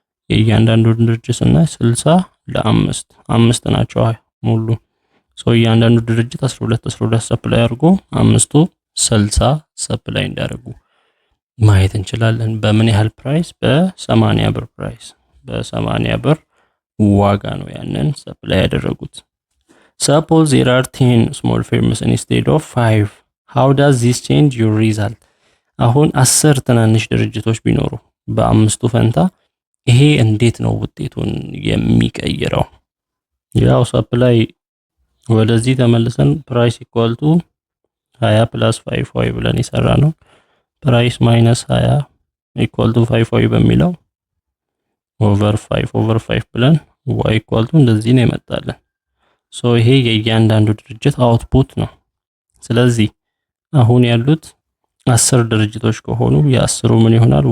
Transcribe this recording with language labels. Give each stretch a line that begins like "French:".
Amharic: የእያንዳንዱ ድርጅት ስናይ 60 ለ5 5 ናቸው ሙሉ እያንዳንዱ ድርጅት 12 ሰፕላይ አድርጎ አምስቱ 60 ሰፕላይ እንዳደረጉ ማየት እንችላለን። በምን ያህል ፕራይስ? በ80 ብር ፕራይስ በ80 ብር ዋጋ ነው ያንን ሰፕላይ ያደረጉት።
English: Suppose there are 10 small firms instead of 5. How does this change your result?
Amharic: አሁን 10 ትናንሽ ድርጅቶች ቢኖሩ በአምስቱ ፈንታ ይሄ እንዴት ነው ውጤቱን የሚቀይረው? ያው ሰፕላይ ወደዚህ ተመልሰን ፕራይስ ኢኳል ቱ 20 + 5y ብለን ይሰራ ነው። ፕራይስ ማይነስ 20 ኢኳል ቱ 5y በሚለው ኦቨር 5 ብለን y ኢኳል ቱ እንደዚህ ነው ይመጣልን። ይሄ የእያንዳንዱ ድርጅት አውትፑት ነው። ስለዚህ አሁን ያሉት 10 ድርጅቶች ከሆኑ የ10ሩ ምን ይሆናል?